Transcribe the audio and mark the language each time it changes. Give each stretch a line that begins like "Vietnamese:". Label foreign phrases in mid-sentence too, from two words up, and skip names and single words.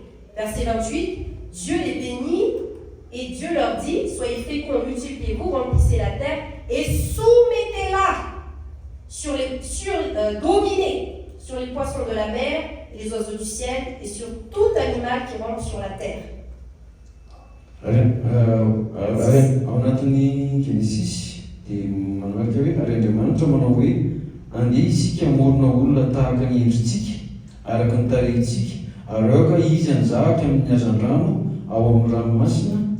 French: Verset 28, Dieu les bénit. Et Dieu leur dit, soyez féconds, multipliez-vous, remplissez la terre et soumettez-la dominez sur les poissons de la mer, les oiseaux du ciel et sur tout animal qui rampe sur la terre.
Malagasy: Ao anatin'ny Genesis dia manamarika hoe ary Andriamanitra manao hoe andeha isika hamorona olona tahaka ny endritsika araka ny tarehintsika ary aoka izy hanjaka amin'ny hazan-drano ao amin'ny ranomasina